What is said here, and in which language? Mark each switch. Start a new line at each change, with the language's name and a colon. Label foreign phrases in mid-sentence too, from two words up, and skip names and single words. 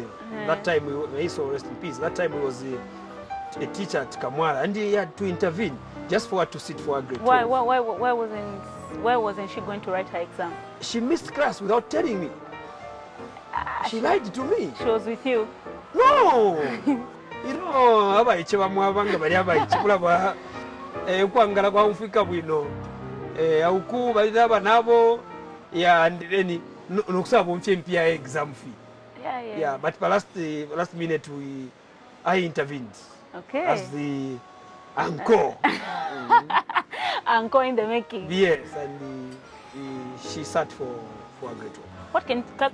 English: That time, he saw rest in peace. That time he was a teacher at Kamwala, and he had to intervene just for her to sit for grade 12. Why wasn't she going to write her exam? She missed class without telling me. She lied to me. She was with you? No! You know,
Bemba: kwangala kwa mfika bwino auku balaba nabo,
English: yeah, and then
Bemba: nokusaba mpia
English: exam fee. Yeah, but last minute I intervened. Okay. As the uncle. Uncle in the making. Yes, and she sat for a grade 12.